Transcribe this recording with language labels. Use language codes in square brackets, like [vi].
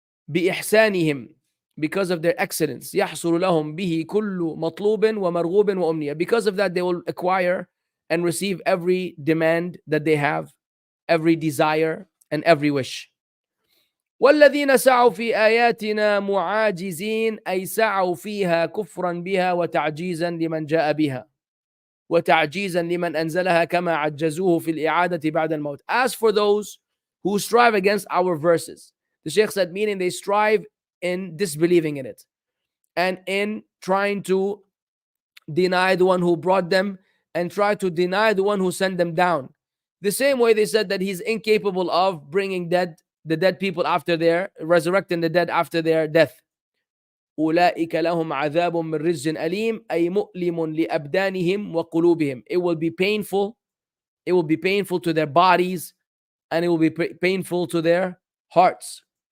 [ar] بإحسانهم, [en] because of their excellence. [ar] يحصل لهم به كل مطلوب ومرغوب وأمنية, [en] because of that they will acquire and receive every demand that they have, every desire and every wish. [ar] والذين سعوا في آياتنا معاجزين, أي سعوا فيها كفرا بها وتعجيزا لمن جاء بها وتعجيزا لمن أنزلها كما عجزوه في الإعادة بعد الموت. [en] As for those who strive against our verses, the Shaykh said, meaning they strive in disbelieving in it and in trying to deny the one who brought them and try to deny the one who sent them down. The same way they said that he's incapable of bringing the dead people after their, resurrecting the dead after their death. [ar] أولئك لهم عذاب من رجز أليم, أي مؤلم لأبدانهم وقلوبهم. [en] It will be painful. It will be painful to their bodies and it will be painful to their hearts.